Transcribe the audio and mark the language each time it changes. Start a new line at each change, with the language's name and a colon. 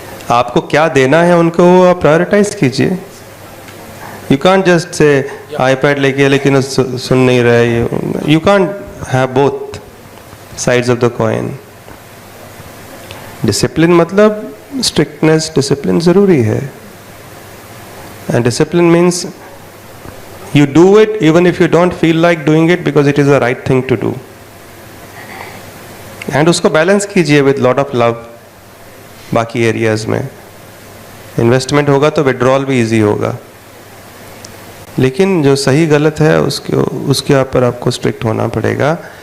Hindi: आपको क्या देना है उनको वो आप प्रायोरिटाइज कीजिए।
English: you can't just say
Hindi: iPad लेके लेकिन वो सुन नहीं रहे।
English: You can't have both sides of the coin.
Hindi: Discipline मतलब स्ट्रिक्टनेस, डिसिप्लिन ज़रूरी है। And discipline means
English: you do it even if you don't feel like doing it because it is the right thing to do. And
Hindi: उसको balance कीजिए
English: with lot of love
Hindi: बाकी areas में। Investment होगा तो withdrawal भी easy होगा, लेकिन जो सही गलत है उसके ऊपर आपको स्ट्रिक्ट होना पड़ेगा।